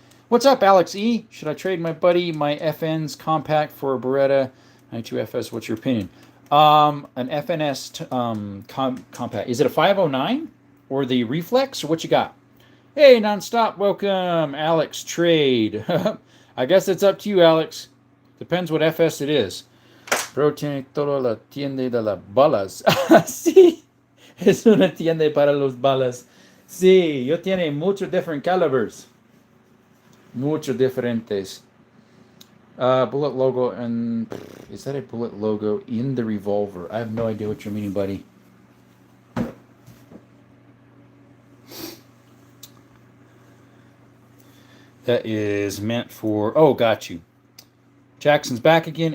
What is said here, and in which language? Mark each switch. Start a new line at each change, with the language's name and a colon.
English: What's up, Alex E? Should I trade my buddy my FN's compact for a Beretta 92FS? What's your opinion? An FNS compact. Is it a 509 or the Reflex or what you got? Hey, Nonstop, welcome, Alex. Trade. I guess it's up to you, Alex. Depends what FS it is.
Spanish: Bro tiene toda la tienda de las balas. Sí, es una tienda para los balas. Sí, yo tiene muchos
English: different calibers.
Spanish: Mucho diferentes.
English: Bullet logo, and is that a bullet logo in the revolver? I have no idea what you're meaning, buddy. That is meant for. Oh, got you. Jackson's back again.